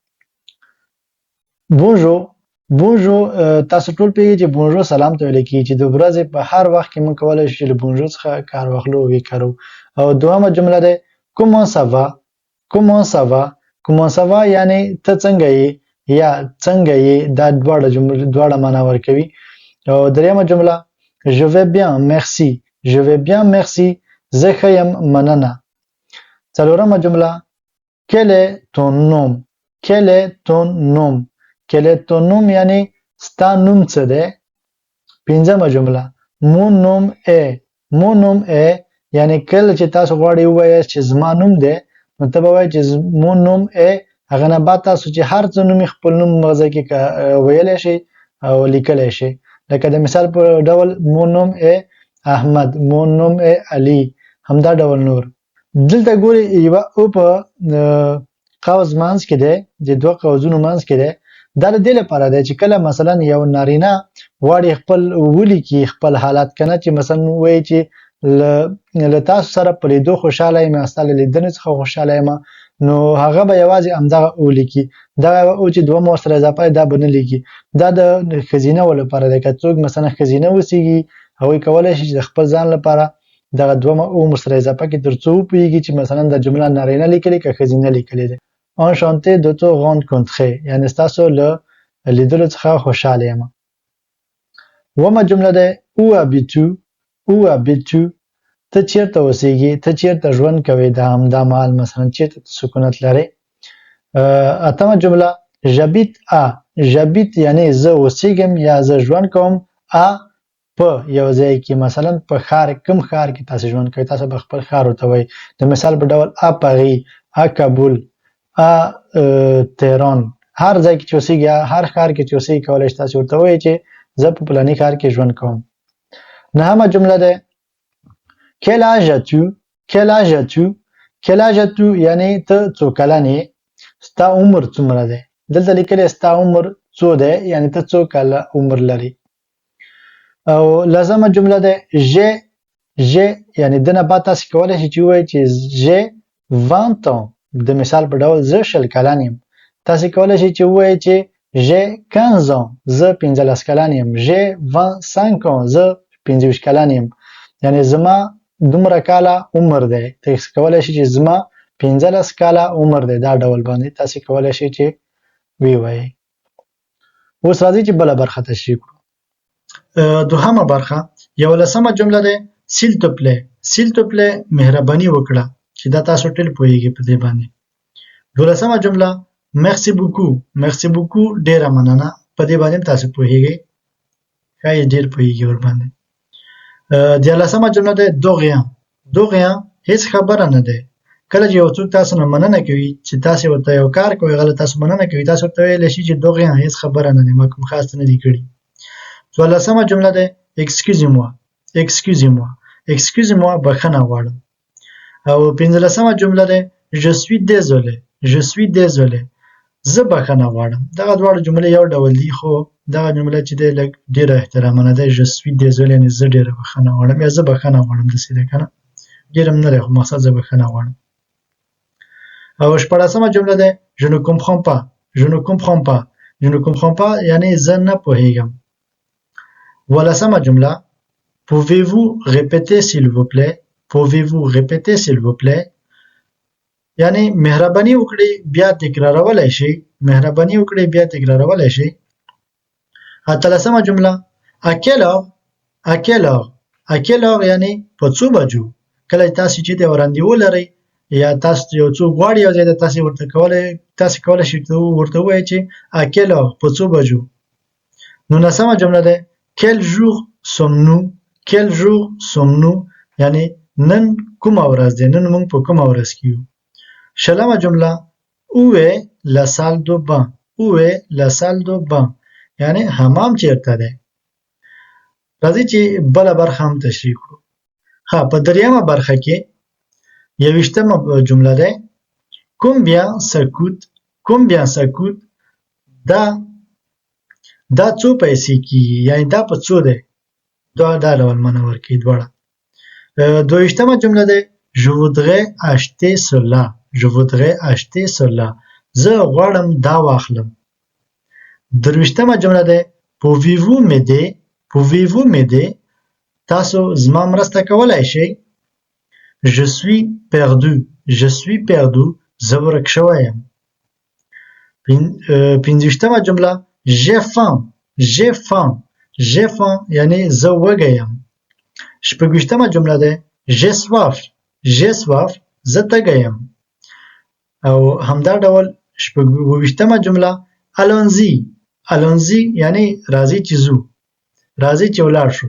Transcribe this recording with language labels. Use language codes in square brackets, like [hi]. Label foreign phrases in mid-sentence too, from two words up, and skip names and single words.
[ps] بونجور بونجور تاسو ټول پیږئ چې بونجور سلام ته ویل کیږي چې د ورځې په هر وخت کې موږ کولای شو چې له بونجور څخه کار واخلو او وکړو او دویمه جمله ده [fr] comment ça va comment ça va comment ça va [ps] یعنی ته څنګه یې یا څنګه یې دا دواړه معنا ورکوي او دریمه جمله [fr] je vais bien merci je vais bien merci [ps] زه ښه یم مننه څلورمه جمله [fr] quel est ton nom quel est ton nom [ps] quel est ton nom یعنی ستا نوم څه دی پنځمه جمله [fr] mon nom [ps] est یعنی کله چې تاسو غواړئ ووایاست چې زما نوم دی نو ته به وایئ چې [fr] mon nom est [ps] هغه نه بعد تاسو چې هر څه نوم خپل نوم مغزه کې ویلی شئ او لیکلی شئ لکه د مثال په ډول [fr] mon nom est احمد mon nom est علي [ps] همدا ډول نور دلته ګورئ یوه او په قوس منځ کې دی د دوه قوسونو منځ کې دی دا د دې لپاره دی چې کله مثلا یو نارینه غواړي خپل ولیکي خپل حالات کنه چې مثلا وایي چې له تاسو سره په لیدو خوشحاله یم ستا له لیدنې څخه خوشحاله یم نو هغه به یوازې همدغه ولیکي دغه او چې دوه مو سره اضافه دا به نه لیکي دا د ښځینه و لپاره دی که څوک مثلا ښځینه اوسیږي هغوی کولی شي چې د خپل ځان لپاره دغه دوه او سره اضافه کړي تر څو وپوهېږي چې مثلا د جمله نارینه لیکلې که ښځینه لیکلې دی [fr] enchanté de te rencontrer [ps] یعنی ستاسو له لیدلو څخه خوشحاله یم اوومه جمله ده [fr] où habites-tu [ps] ته چیرته اوسیږي ته چیرته ژوند کوې د همدا مهال مثلا چیرته سکونت لرې اتمه جمله j'habite یعنی زه اوسیږم یا زه ژوند کوم په یو ځای کې مثلا په ښار کوم ښار کې تاسو ژوند کوئ تاسو به خپل ښار ورته وایئ د مثال په ډول پاریس کابل تهران هر ځای کې چې اوسیږي هر ښار کې چې اوسیږي کولی شئ تاسو ورته ووایئ چې زه په فلاني ښار کې ژوند کوم نهمه جمله ده [fr] quel âge [ps] as-tu یعنی ته څو کلن یې ستا عمر څومره دی دلته لیکلی ستا عمر څو دی یعنی ته څو کاله عمر لري او لسمه جمله ده j'ai یعنی د نه بعد تاسو کولی شئ چې ووایئ چې [fr] j'ai 20 ans [ps] د مثال په ډول زه 20 کلن یم تاسو کولی شئ چې ووایئ چې [fr] j'ai 15 ans [ps] زه 15 کلن یم [fr] j'ai 25 ans [ps] زه 25 کلن یم یعنی زما دومره کاله عمر دی تاسو کولی شئ چې زما 15 کاله عمر دی دا ډول باندې تاسو کولی شئ چې ووایئ اوس راځئ چې بله برخه تشریح کړو دوهمه برخه یولسمه جمله ده [fr] s'il te plaît [ps] مهرباني وکړه چې دا تاسو ټول پوهیږئ په دې باندې دولسمه جمله [fr] merci beaucoup [ps] ډیره مننه په دې باندې تاسو پوهیږئ ښایي ډیر پوهیږئ ورباندې دیارلسمه جمله ده [fr] de rien [ps] هیڅ خبره نه ده کله چې یو څوک تاسو نه مننه کوي چې تاسو ورته یو کار کوئ هغه له تاسو مننه کوي تاسو ورته ویلی شئ چې [fr] de rien [ps] هیڅ خبره نه ده ما کوم خاص څه نه دي کړي څوارلسمه جمله ده [fr] excusez-moi [ps] بخښنه غواړم او پنځلسمه جمله ده [fr] je suis désolé [ps] زه بخښنه غواړم دغه دواړه جملې یو ډول دي خو دغه جمله چې دی لږ ډېره احترامانه ده [fr] je suis désolé [ps] یعنې زه ډېره بخښنه غواړم یا زه بخښنه غواړم داسې ده که نه ډېر هم نه دی خو مقصد زه بخښنه غواړم او شپاړسمه جمله ده [fr] je ne comprends pas [ps] یعنې زه نه پوهیږم ولسمه جمله [fr] pouvez-vous répéter s'il vous plaît [ps] یعنی مهرباني وکړئ بیا تکرارولی شئ اتلسمه جمله à quelle heure یعنی په څو بجو کله تاسو چې ته وړاندې ولرئ یا تاسو یو څوک غواړي یو ځای ته تاسو کولی شئ ورته ووایئ چې [fr] à quelle heure [ps] په څو بجو نولسمه جمله ده [fr] quel jour sommes-nous [ps] یعنی نن کومه ورځ ده، نن موږ په کومه ورځ کې یو. شلمه جمله [fr] où est la salle de bain. où est la salle de bain [ps] یعنی حمام چیرته ده. راځي چې بله برخه هم تشریح کړو. ها په دریمه برخه کې 21مه جمله ده [fr] combien ça coûte. combien ça coûte [ps] دا څو پیسې کیږي، یعنی دا په څو ده. دا ډول معنی ورکوي دواړه. 22مه جمله ده [fr] je voudrais acheter cela. je voudrais acheter cela [ps] زه غواړم دا واخلم. 23مه جمله ده [fr] pouvez-vous m'aider. pouvez-vous m'aider [ps] تاسو زما مرسته کولای شئ. [fr] je suis perdu. je suis perdu [ps] زه ورک شوی یم. 25مه جمله [fr] j'ai faim. j'ai faim. j'ai faim [ps] یعنی زه وږی یم. 26مه جمله ده [fr] j'ai soif. j'ai soif [ps] زه تږی یم. او همدا ډول 28مه جمله allons-y. allons-y یعنی راځي چې ځو، راځي چې ولاړ شو.